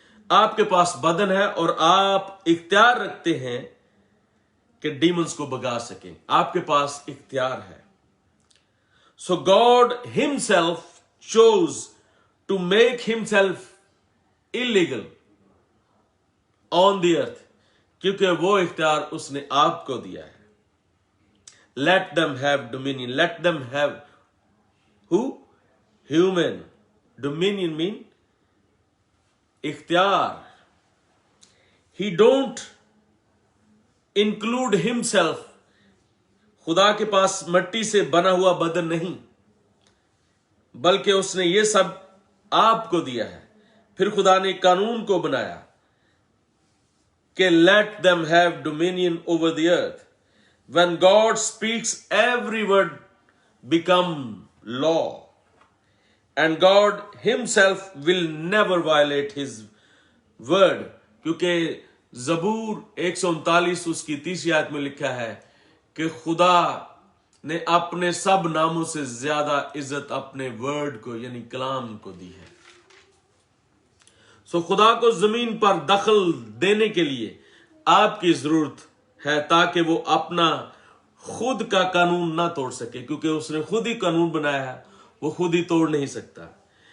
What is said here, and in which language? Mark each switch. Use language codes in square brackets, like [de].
[hi] आपके पास बदन है और आप इख्तियार रखते हैं कि डीमंस को भगा सकें। आपके पास इख्तियार है। [en] so God himself chose to make himself illegal on the earth, [hi] क्योंकि वो इख्तियार उसने आपको दिया है। [en] Let them have dominion. Let them have who? human. Dominion mean इख्तियार. He don't include himself. [hi] खुदा के पास मिट्टी से बना हुआ बदन नहीं, बल्कि उसने ये सब आपको दिया है. फिर खुदा ने कानून को बनाया कि [en] let them have dominion over the earth. When God speaks, every word become law. And God himself will never violate his word. [hi] क्योंकि ज़बूर 139 उसकी 30 आयत में लिखा है कि खुदा ने अपने सब नामों से ज्यादा इज्जत अपने वर्ड को यानी कलाम को दी है. सो खुदा को जमीन पर दखल देने के लिए आपकी जरूरत है ताकि वो अपना खुद का कानून ना तोड़ सके, क्योंकि उसने खुद ही कानून बनाया है, वो खुद ही तोड़ नहीं सकता.